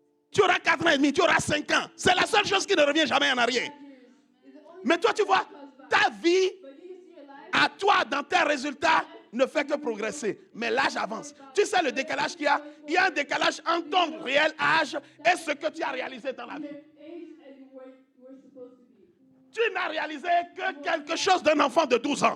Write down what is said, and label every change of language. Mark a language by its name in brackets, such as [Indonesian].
[French] Tu auras 4 ans et demi, tu auras 5 ans. C'est la seule chose qui ne revient jamais en arrière. [English] is the only [French] Mais toi, tu vois, ta vie [English] But you see your life. [French] à toi, dans tes résultats, ne fait que progresser. Mais l'âge avance. Tu sais le décalage qu'il y a? Il y a un décalage entre ton réel âge et ce que tu as réalisé dans la vie. [English] Age and where you were supposed to be. [French] Tu n'as réalisé que quelque chose d'un enfant de 12 ans.